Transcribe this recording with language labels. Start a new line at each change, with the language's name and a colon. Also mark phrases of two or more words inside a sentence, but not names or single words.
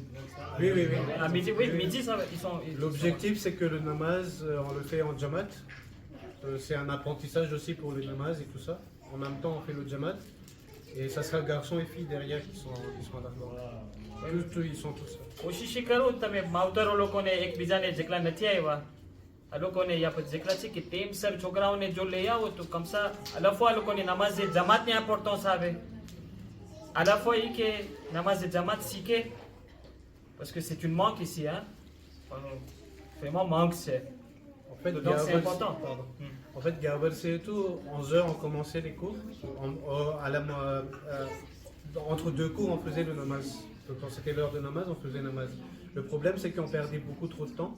French: Oui, oui, oui. À midi, oui, midi, ça, L'objectif, c'est que le namaz, on le fait en jamat. C'est un apprentissage aussi pour le namaz et tout ça. En même temps, on fait le jamat. Et ça sera garçons et filles derrière qui sont là. Ils sont tous là.
Gujarati: કોશિશ કરો તમે માવતરો લોકોને એકબીજાને જેટલા નથી આવ્યા આ લોકોને યા પછી જેટલા છે કે ટાઈમસર છોકરાઓને જો લઈ આવો તો કમસા
French: à la fois
Gujarati: લોકોની નમાઝ જમાતની importance આવે
French: à la fois
Gujarati: ઈ કે નમાઝ જમાત શીખે
French: parce que c'est une manque ici hein vraiment manque c'est En fait, donc c'est important. Pardon. En fait, Garbercé et tout, 11h, on commençait les cours. Entre deux cours, on faisait le namaz. Donc, quand c'était l'heure de namaz, on faisait namaz. Le problème, c'est qu'on perdait beaucoup trop de temps.